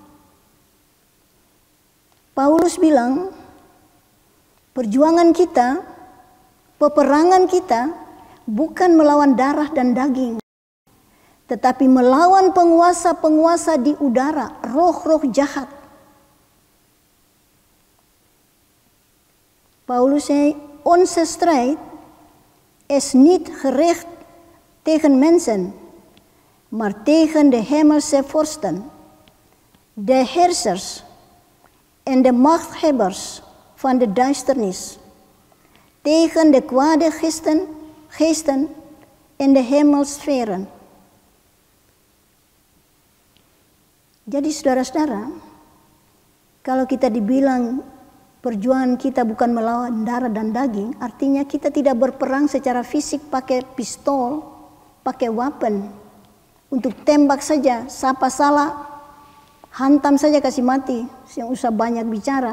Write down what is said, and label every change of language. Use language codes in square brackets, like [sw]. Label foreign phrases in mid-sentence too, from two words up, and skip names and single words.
[id] Paulus bilang, perjuangan kita, peperangan kita bukan melawan darah dan daging, tetapi melawan penguasa-penguasa di udara, roh-roh jahat. [nl] Paulus zei, onze strijd is niet gericht tegen mensen, maar tegen de hemelse vorsten, de heersers en de machthebbers van de duisternis, tegen de kwade geesten in de hemelsferen. [id] Jadi saudara-saudara, kalau kita dibilang perjuangan kita bukan melawan darah dan daging, artinya kita tidak berperang secara fisik pakai pistol, pakai weapon, untuk tembak saja, siapa salah, hantam saja kasih mati, yang usah banyak bicara.